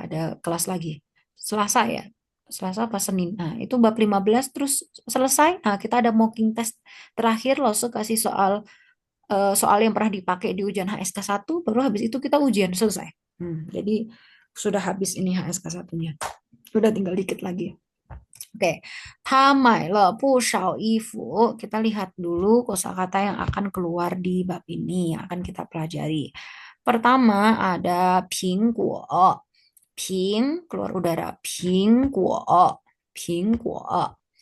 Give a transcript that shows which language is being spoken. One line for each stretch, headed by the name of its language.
Indonesian: Ada kelas lagi. Selasa ya. Selasa apa Senin. Nah, itu bab 15 terus selesai. Nah, kita ada mocking test terakhir loh kasih soal yang pernah dipakai di ujian HSK 1, baru habis itu kita ujian selesai. Jadi sudah habis ini HSK 1-nya. Sudah tinggal dikit lagi.
Chinese: Oke, 他买了不少衣服.
Indonesian: Kita lihat dulu kosakata yang akan keluar di bab ini yang akan kita pelajari. Pertama ada 苹果, ping keluar udara, 苹果, 苹果.